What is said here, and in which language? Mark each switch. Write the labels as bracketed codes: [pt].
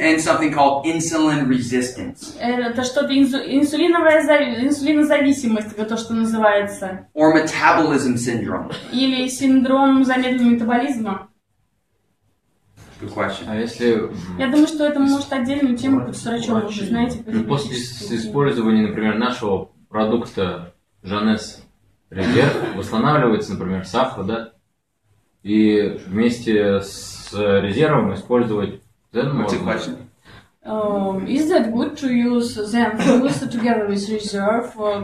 [en] And something called insulin resistance. [ru] Это что-то инсулинозависимость, то, что называется. [en] Or metabolism syndrome. [ru] Или синдром замедленного метаболизма. [en] Good question. [ru] А если... Я думаю, что это может отдельную тему под срачом уже, знаете. После использования, например, нашего продукта Жанес резерв восстанавливается, например, сахар, да, и вместе с резервом использовать ZEN можно. [en] Is that good to use ZEN together with reserve?